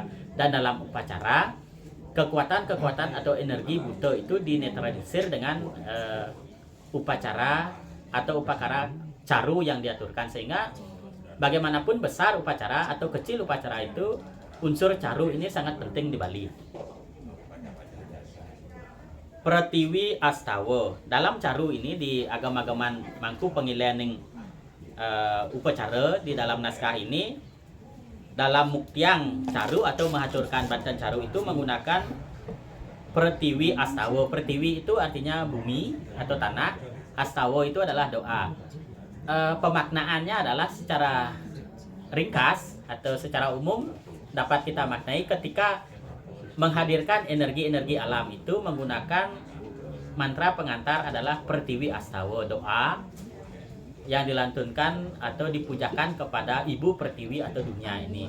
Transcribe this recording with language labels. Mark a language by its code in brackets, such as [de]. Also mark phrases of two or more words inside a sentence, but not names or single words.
[id] Dan dalam upacara, kekuatan-kekuatan atau energi buta itu dinetralisir dengan upacara atau upacara caru yang diaturkan, sehingga bagaimanapun besar upacara atau kecil upacara itu, unsur caru ini sangat penting di Bali. Pratiwi astawa. Dalam caru ini di agama-agaman mangku pengilening upacara di dalam naskah ini, dalam muktiang caru atau mengaturkan banten caru itu menggunakan pratiwi astawa. Pratiwi itu artinya bumi atau tanah, astawa itu adalah doa. Pemaknaannya adalah secara ringkas atau secara umum dapat kita maknai ketika menghadirkan energi-energi alam itu menggunakan mantra pengantar adalah pratiwi astawa, doa yang dilantunkan atau dipujakan kepada ibu pertiwi atau dunia ini.